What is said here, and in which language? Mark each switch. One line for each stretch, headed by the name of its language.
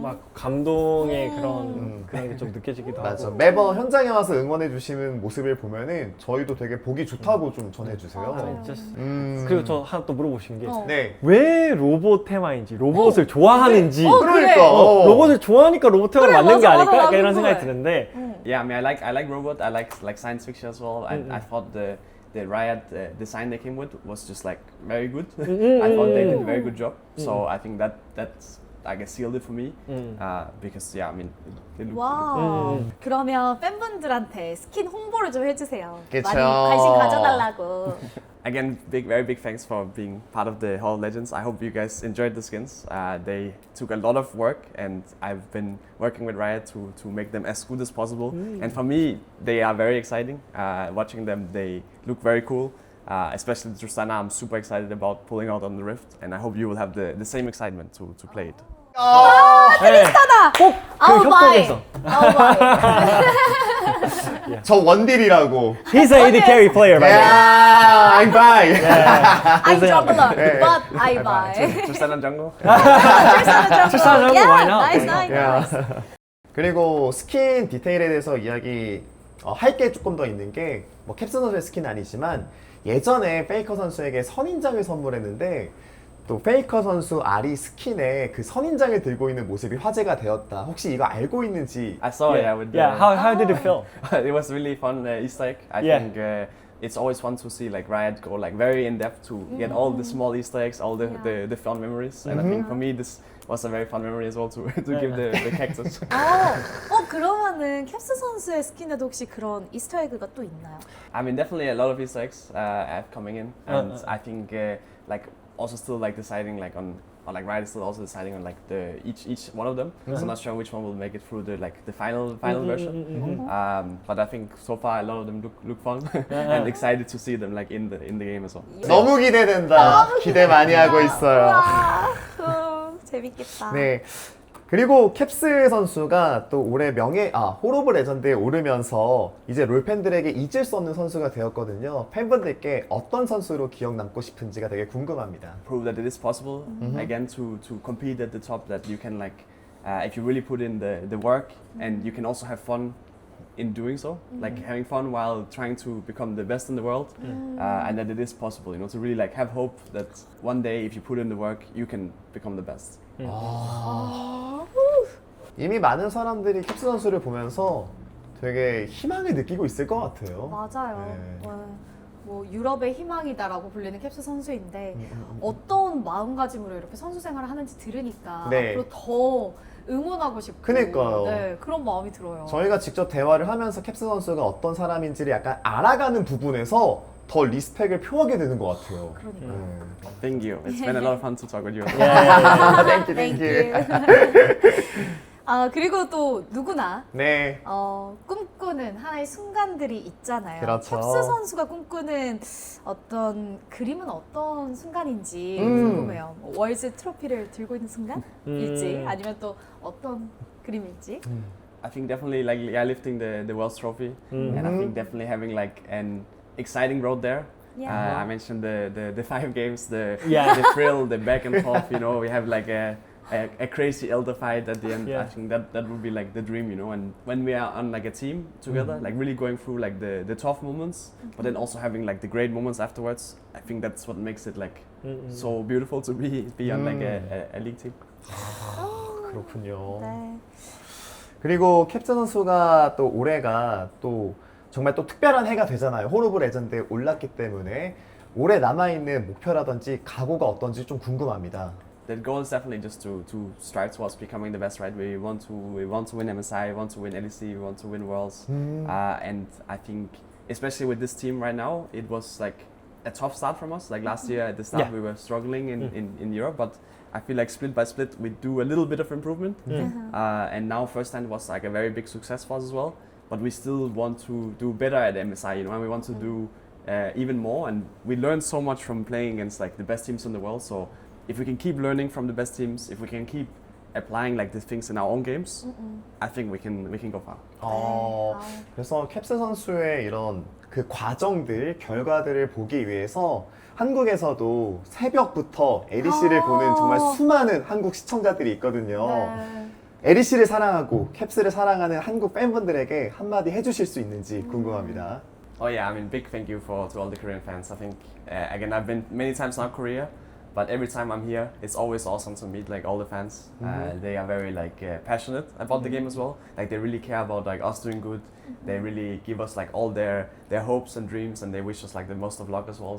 Korean: 막 감동의 그런 게 좀 느껴지기도 맞아. 하고. 매번 현장에 와서 응원해 주시는 모습을 보면은 저희도 되게 보기 좋다고 좀 전해주세요. 맞아요. 그리고 저 하나 또 물어보신 게 네. 왜 로봇 테마인지, 로봇을 좋아하는지. 그래. 그러니까. 로봇을 좋아하니까 로봇 테마를 그래, 만든 게 맞아, 아닐까? 맞아, 약간 이런 나도 생각이 그래. 드는데.
English: Yeah, I mean, I like robot. I like science fiction as well. And I thought the Riot design they came with was just like very good. I thought they did a very good job. So I think that's I guess sealed it for me. Because yeah, I mean, it looked
Korean: 와. 그러면 팬분들한테 스킨 홍보를 좀 해주세요. 그쵸. 많이 관심 가져달라고.
English: Again, very big thanks for being part of the Hall of Legends. I hope you guys enjoyed the skins. They took a lot of work, and I've been working with Riot to make them as good as possible. And for me, they are very exciting. Watching them, they look very cool. Especially Tristana, I'm super excited about pulling out on the Rift, and I hope you will have the same excitement to play it.
Korean: 꼭그
English: 아우 마이.
Korean: 협곡에서.
English: 아우 마이.
Korean: 저 원딜이라고.
English: He's a AD carry player, by the way. Yeah, I'm fine. I'm jungler, 네. but I buy. Tristana jungle.
Korean: 출산하는 거
English: why not? Nice, nice, nice.
Korean: 그리고 스킨 디테일에 대해서 이야기 할 게 조금 더 있는 게 뭐 캡스 선수의 스킨은 아니지만 예전에 페이커 선수에게 선인장을 선물했는데 또 페이커 선수 아리 스킨에 그 선인장을 들고 있는 모습이 화제가 되었다. 혹시 이거 알고 있는지?
English: I saw it. Yeah, with Yeah, how did it feel? it was really fun Easter egg. I Yeah. think it's always fun to see like Riot go like very in depth to get all the small Easter eggs, all the fun memories. And I think for me this was a very fun memory as well to give the cactus.
Korean: 그러면은 캡스 선수의 스킨에도 혹시 그런 이스터 에그가 또 있나요?
English: I mean, definitely a lot of Easter eggs have coming in, and I think like also still like deciding like on like Riot is still also deciding on like the each one of them. So I'm not sure which one will make it through the final version. But I think so far a lot of them look fun and excited to see them like in the game as well.
Korean: 너무 기대된다. 기대 많이 하고 있어요. 재밌겠다. 네. 그리고 캡스 선수가 또 올해 홀 오브 레전드에 오르면서 이제 롤팬들에게 잊을 수 없는 선수가 되었거든요. 팬분들께 어떤 선수로 기억 남고 싶은지가 되게 궁금합니다.
English: Prove that it is possible again to compete at the top. That you can like if you really put in the work and you can also have fun in doing so, like having fun while trying to become the best in the world, and that it is possible. You know, to really like have hope that one day if you put in the work, you can become the best.
Korean: 이미 많은 사람들이 캡스 선수를 보면서 되게 희망을 느끼고 있을 것 같아요. 맞아요. 네. 뭐 유럽의 희망이다라고 불리는 캡스 선수인데 어떤 마음가짐으로 이렇게 선수 생활을 하는지 들으니까 네. 앞으로 더 응원하고 싶고 그니까요. 네, 그런 마음이 들어요. 저희가 직접 대화를 하면서 캡스 선수가 어떤 사람인지를 약간 알아가는 부분에서 더 리스펙을 표하게 되는 것 같아요. 그러니까.
English: Thank you. It's been a lot of fun to talk with you. Thank you.
Korean: 그리고 또 누구나 네. 꿈꾸는 하나의 순간들이 있잖아요. 그렇죠. 캡스 선수가 꿈꾸는 어떤 그림은 어떤 순간인지 궁금해요. 뭐 월즈 트로피를 들고 있는 순간일지 아니면 또 어떤 그림일지.
English: I think definitely like lifting the Wells Trophy, and I think definitely having like an exciting road there. Yeah. I mentioned the 5 games, the Yeah. thrill, the back and forth. You know, we have like a crazy elder fight at the end. Yeah. I think that would be like the dream, you know. And when we are on like a team together, like really going through like the tough moments, but then also having like the great moments afterwards. I think that's what makes it like so beautiful to be on like a league team.
Korean: 그렇군요. 네. 그리고 캡스 선수가 또 올해가 또 정말 또 특별한 해가 되잖아요. 홀 오브 레전드에 올랐기 때문에 올해 남아있는 목표라든지 각오가 어떤지 좀 궁금합니다.
English: The goal is definitely just to strive towards becoming the best, right? We want to win MSI, we want to win LEC, we want to win Worlds, and I think especially with this team right now, it was like a tough start from us. Like last year at the start, we were struggling in Europe, but I feel like split by split we do a little bit of improvement, and now first time was like a very big success for us as well. But we still want to do better at MSI, you know, and we want to do even more. And we learned so much from playing against like the best teams in the world. So if we can keep learning from the best teams, if we can keep applying like these things in our own games, I think we can go far.
Korean: 그래서 캡스 선수의 이런 그 과정들, 결과들을 보기 위해서 한국에서도 새벽부터 에리 씨를 보는 정말 수많은 한국 시청자들이 있거든요. 네. 에리 씨를 사랑하고 캡스를 사랑하는 한국 팬분들에게 한마디 해주실 수 있는지 궁금합니다.
English: Oh yeah, I mean, big thank you to all the Korean fans. I think again, I've been many times now Korea, but every time I'm here, it's always awesome to meet like all the fans. They are very like passionate about the game as well. Like they really care about like us doing good. They really give us like all their hopes and dreams, and they wish us like the most of luck as well.